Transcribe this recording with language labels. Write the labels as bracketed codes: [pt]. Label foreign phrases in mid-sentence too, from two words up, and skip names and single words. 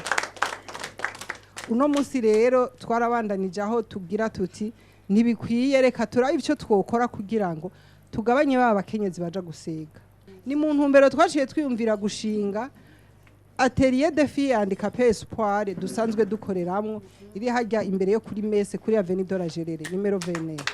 [rn] Uno munsi rero twarabandanije aho tugira tuti ntibikwiye reka turabe ivyo twokora kugira ngo tugabanye ba bakenyezi baja gusega. Ni mu ntumbero twaciye twiyumvira gushinga Atelier de Filles Handicapées Espoir dusanzwe dukoreramwo iri hajya imbere yo kuri messe kuri Avenue de la Gerere numero 20.